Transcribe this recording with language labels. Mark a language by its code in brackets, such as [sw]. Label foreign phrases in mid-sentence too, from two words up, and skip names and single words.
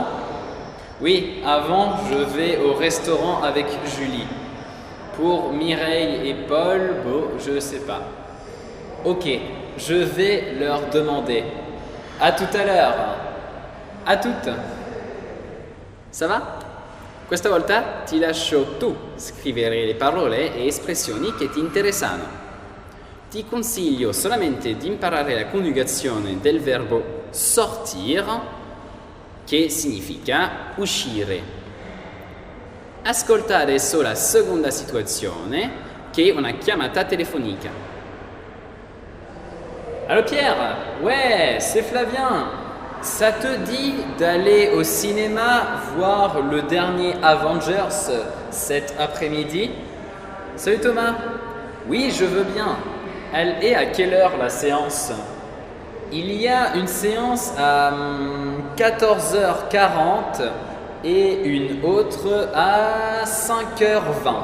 [fr] Oui, avant je vais au restaurant avec Julie. Pour Mireille et Paul, bon, je sais pas. Ok, je vais leur demander. À tout à l'heure. À toutes. Ça va? [it] Questa volta ti lascio tu scrivere le parole e espressioni che ti interessano. Ti consiglio solamente di imparare la coniugazione del verbo sortir, che significa uscire. Ascolta adesso la seconda situazione, che è una chiamata telefonica. [fr] Allô Pierre? Ouais, c'est Flavien. Ça te dit d'aller au cinéma voir le dernier Avengers cet après-midi? Salut Thomas. Oui, je veux bien. Elle est à quelle heure la séance? Il y a une séance à 14h40 et une autre à 5h20.